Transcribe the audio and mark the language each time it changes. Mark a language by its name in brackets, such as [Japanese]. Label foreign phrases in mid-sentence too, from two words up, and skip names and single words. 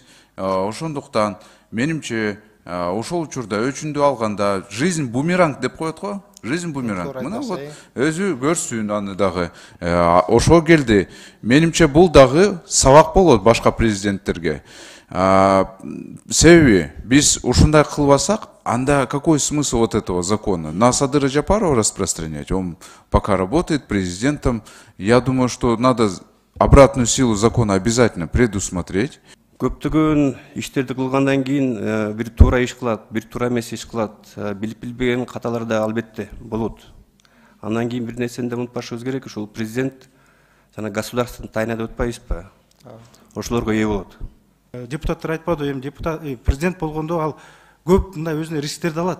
[Kyrgyz] Ошондуктан менимче ошол учурда өчүндү алганда [Russian] жизнь бумеранг [Kyrgyz] деп коет го. [Russian] Жизнь бумеранг. [Kyrgyz] Мына вот өзү көрсүн аны дагы. Ошо келди. Менимче бул дагы сабак болот башка президенттерге. Себеби биз ушундай кылбасак, анда [Russian] какой смысл вот этого закона? На Садыра Жапарова распространять? Он пока работает президентом. Я думаю, что надо обратную силу закона обязательно предусмотреть. [Kyrgyz] Көптөгөн иштерди кылгандан кийин бир туура иш кылат, бир туура эмес иш кылат. Билип билбеген каталар да албетте болот. Андан кийин бир нерсени да унутпашыбыз керек, ушул президент жана [Russian] государственный тайна [Kyrgyz] деп атпайбызбы? Ошолорго ээ болот. Депутаттар айтпады, эми президент болгондо ал көп мындай өзүнө рисктерди алат.